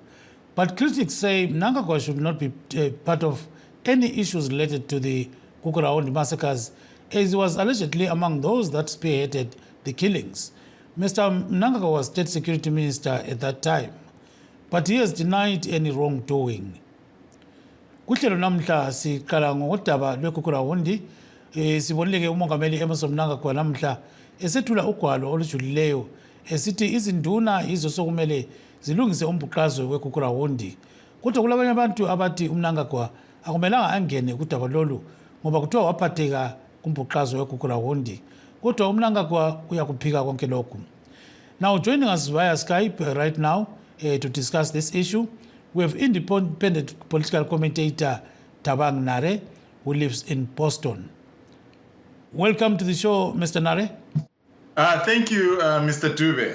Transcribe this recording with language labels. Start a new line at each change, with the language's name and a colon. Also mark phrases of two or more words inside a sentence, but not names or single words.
English: But critics say Mnangagwa should not be part of any issues related to the Kukurahundi massacres, as he was allegedly among those that spearheaded the killings. Mr. Mnangagwa was State Security Minister at that time, but he has denied any wrongdoing.
North Ndebele: Kuhlelo namhla siqala ngodaba lweKukurahundi. Sibonile umongameli Emmerson Mnangagwa namhla esethula ugwalo olujulileyo esithi izinduna izo sokumele zilungise umbhuqazwe weKukurahundi. Kodwa kulabanye abantu abathi uMnangagwa akumelanga angene kudaba lolu ngoba kuthiwa waphatheka kumbhuqazwe weKukurahundi. Kodwa uMnangagwa uyakuphika konke lokhu.
English: Now joining us via Skype right now to discuss this issue, we have independent political commentator Thabang Nare, who lives in Boston. Welcome to the show, Mr. Nare. Thank you, Mr. Dube.